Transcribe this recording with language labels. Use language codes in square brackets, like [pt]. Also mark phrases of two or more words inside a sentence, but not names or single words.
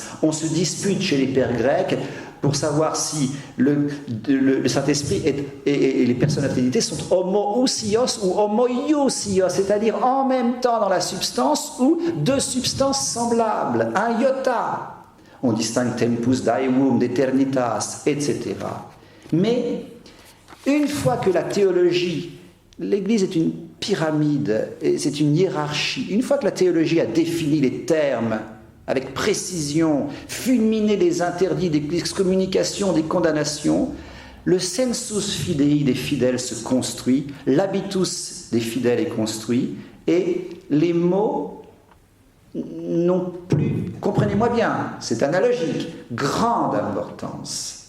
[fr] On se dispute chez les pères grecs pour savoir si le Saint-Esprit et les personnes de la Trinité sont homoousios ou homoiousios, c'est-à-dire en même temps dans la substance ou deux substances semblables, un iota. On distingue [la] tempus daevum, [fr] d'éternitas, etc. Mais une fois que la théologie, l'Église est une pyramide, c'est une hiérarchie, une fois que la théologie a défini les termes avec précision, fulminer les interdits, des excommunications, des condamnations, le [la] sensus fidei [fr] des fidèles se construit, l'habitus des fidèles est construit, et les mots n'ont plus, comprenez-moi bien, c'est analogique, grande importance.